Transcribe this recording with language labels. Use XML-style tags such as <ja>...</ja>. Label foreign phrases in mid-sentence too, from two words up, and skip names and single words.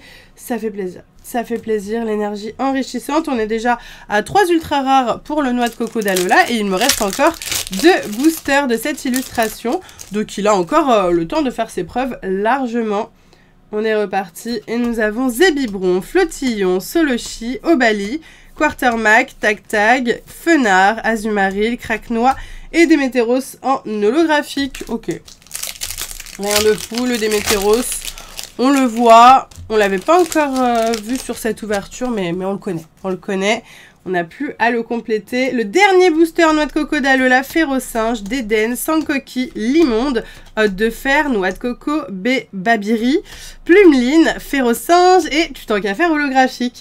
<fr>Ça fait plaisir. Ça fait plaisir, l'énergie enrichissante. On est déjà à 3 ultra rares pour le noix de coco d'Alola. Et il me reste encore 2 boosters de cette illustration. Donc il a encore le temps de faire ses preuves largement. On est reparti et nous avons Zébibron, Flotillon, Solochi, Obali, Quartermac, Tag, Fenard, Azumaril, Craquenois et Démétéros en holographique. Ok. Rien de fou, le Démétéros, on le voit. On l'avait pas encore vu sur cette ouverture, mais on le connaît. On le connaît. On n'a plus à le compléter. Le dernier booster noix de coco d'Alola, Férocinge, Déden, Sankoki, Limonde, de fer, noix de coco, Babiri, Plumeline, Férocinge et tu t'en qu'à faire holographique.</fr>